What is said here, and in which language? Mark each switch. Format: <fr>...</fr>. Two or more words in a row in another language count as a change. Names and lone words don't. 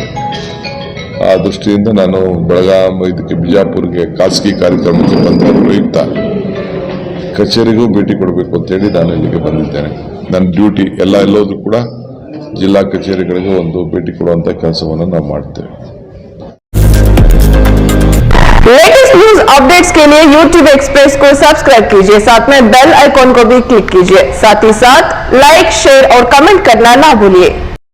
<kn>ಆ ದೃಷ್ಟಿಯಿಂದ ನಾನು ಬೆಳಗಾಂ ಇದಕ್ಕೆ ಬಿಜಾಪುರ್ಗೆ ಖಾಸಗಿ ಕಾರ್ಯಕ್ರಮಕ್ಕೆ ಬಂದ ಪ್ರಯುಕ್ತ ಕಚೇರಿಗೂ ಭೇಟಿ ಕೊಡಬೇಕು ಅಂತೇಳಿ ನಾನು ಇಲ್ಲಿಗೆ ಬಂದಿದ್ದೇನೆ. ನನ್ನ ಡ್ಯೂಟಿ ಎಲ್ಲೋದ್ರೂ ಕೂಡ ಜಿಲ್ಲಾ ಕಚೇರಿಗಳಿಗೆ ಒಂದು ಭೇಟಿ ಕೊಡುವಂತ ಕೆಲಸವನ್ನು ನಾವು ಮಾಡ್ತೇವೆ.</kn> <en>latest news updates</en> <hi>के लिए YouTube एक्सप्रेस को सब्सक्राइब कीजिए, साथ में</hi> <en>bell icon</en> <hi>को भी क्लिक कीजिए। साथ ही साथ</hi> <en>like, share</en> <hi>और कमेंट करना ना भूलिए।</hi>